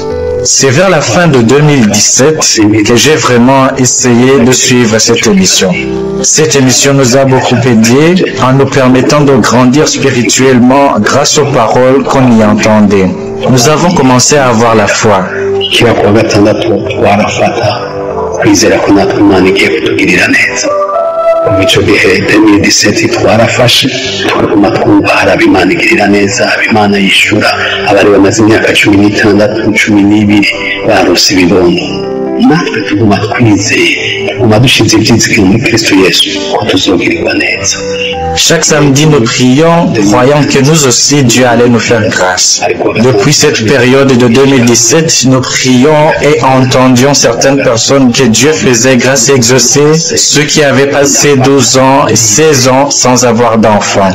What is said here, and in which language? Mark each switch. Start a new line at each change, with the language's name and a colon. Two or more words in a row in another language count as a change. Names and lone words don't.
French: C'est vers la fin de 2017 que j'ai vraiment essayé de suivre cette émission. Cette émission nous a beaucoup aidé en nous permettant de grandir spirituellement grâce aux paroles qu'on y entendait. Nous avons commencé à avoir la foi.
Rundi: Mu icyo gihe 2017 twarafashe twaguma twumva haraba Imana igirira neza, Imana yishura abari bamaze imyaka 16 12 barose ibibondo. Natwe tuguma twizeye, tuguma dushize ibyizigiro muri Kristo Yesu ko tuzogirirwa neza.
French: Chaque samedi, nous prions, croyant que nous aussi, Dieu allait nous faire grâce. Depuis cette période de 2017, nous prions et entendions certaines personnes que Dieu faisait grâce et exaucer ceux qui avaient passé 12 ans et 16 ans sans avoir d'enfants.